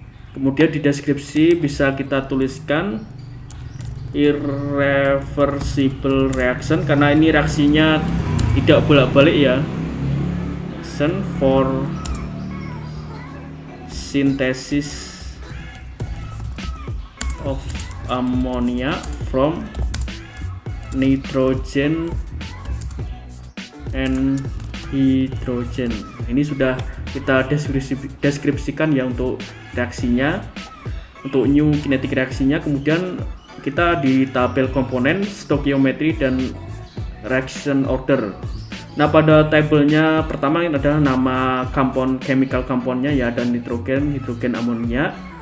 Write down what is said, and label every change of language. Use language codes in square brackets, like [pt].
[id] Kemudian di deskripsi bisa kita tuliskan irreversible reaction, karena ini reaksinya tidak bolak-balik ya. [en] Reaction for synthesis of ammonia from nitrogen and hydrogen. [id] Ini sudah kita deskripsikan ya untuk reaksinya, untuk new kinetic reaksinya. Kemudian kita di tabel komponen, stoichiometry dan reaction order. Nah, pada tabelnya pertama ini adalah nama compound, chemical compoundnya ya, ada nitrogen, hidrogen, amonia.